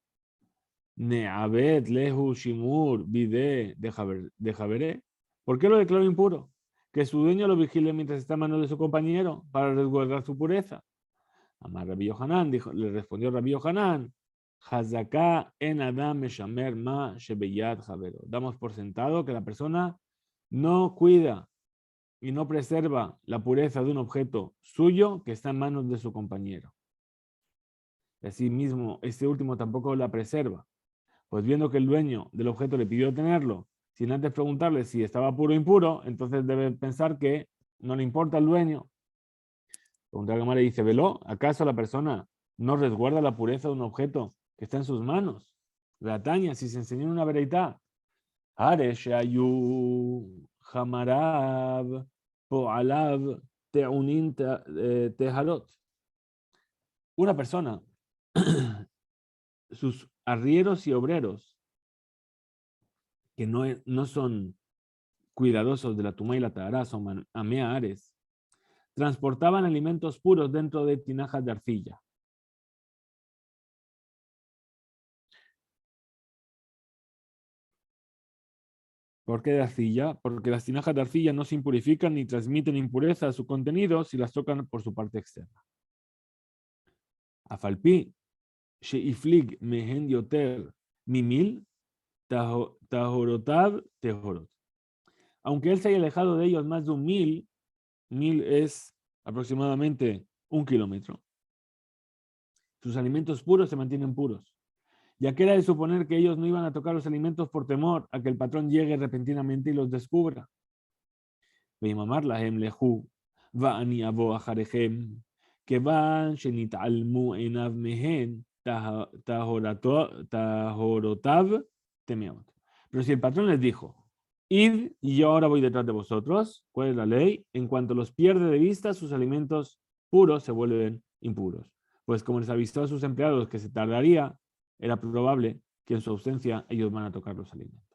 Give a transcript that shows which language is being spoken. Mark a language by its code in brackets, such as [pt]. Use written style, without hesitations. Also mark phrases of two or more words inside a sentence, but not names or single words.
[arc] ניעבד להו שימור בידא דחבריה. [es] ¿Por qué lo declaró impuro? Que su dueño lo vigile mientras está en manos de su compañero para resguardar su pureza. [he] אמר רבי יוחנן, [es] le respondió Rabbi Yohanan, [he] חזקה אין אדם משמר מה שביד חבירו. [es] Damos por sentado que la persona no cuida y no preserva la pureza de un objeto suyo que está en manos de su compañero. Asimismo, este último tampoco la preserva, pues viendo que el dueño del objeto le pidió tenerlo, sin antes preguntarle si estaba puro o impuro, entonces debe pensar que no le importa al dueño. Pregunta la Gemara y dice, ¿veló? ¿Acaso la persona no resguarda la pureza de un objeto que está en sus manos? [he] Brataña, [es] si se enseñó una vereitá, [he] הרי שהיו חמריו ופועליו טעונין טהרות. [es] Una persona, sus arrieros y obreros, que no son cuidadosos de la tumá y la tahara, son ameares, transportaban alimentos puros dentro de tinajas de arcilla. ¿Por qué de arcilla? Porque las tinajas de arcilla no se impurifican ni transmiten impureza a su contenido si las tocan por su parte externa. [he] אף על פי שהפליג מהן יותר ממיל טהרותיו טהורות. [es] Aunque él se haya alejado de ellos más de 1.000, 1.000 es aproximadamente 1 kilómetro, sus alimentos puros se mantienen puros. Ya que era de suponer que ellos no iban a tocar los alimentos por temor a que el patrón llegue repentinamente y los descubra. [he] ויממר להם לכו, ואני אבוא אחריכם, כיוון שנתעלמו עיניו מהן, טהורותיו טמאות. [es] Pero si el patrón les dijo, id y yo ahora voy detrás de vosotros, ¿cuál es la ley? En cuanto los pierde de vista, sus alimentos puros se vuelven impuros. Pues como les avisó a sus empleados que se tardaría, era probable que en su ausencia ellos van a tocar los alimentos.